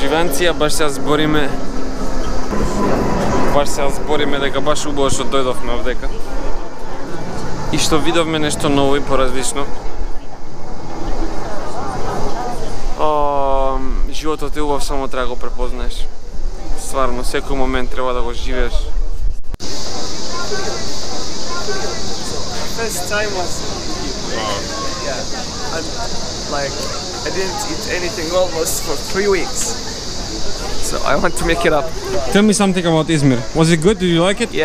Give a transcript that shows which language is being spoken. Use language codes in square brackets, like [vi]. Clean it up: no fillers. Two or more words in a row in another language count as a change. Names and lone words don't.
[mk] Живанција, баш сега збориме дека баш убаво што дојдовме овдека. И што видовме нешто ново и поразлично. Животот е убав, само треба да го препознаеш. Стварно, секој момент треба да го живееш. [en] First time was and like I didn't eat anything almost for 3 weeks. So I want to make it up. Tell me something about Izmir. Was it good? Did you like it?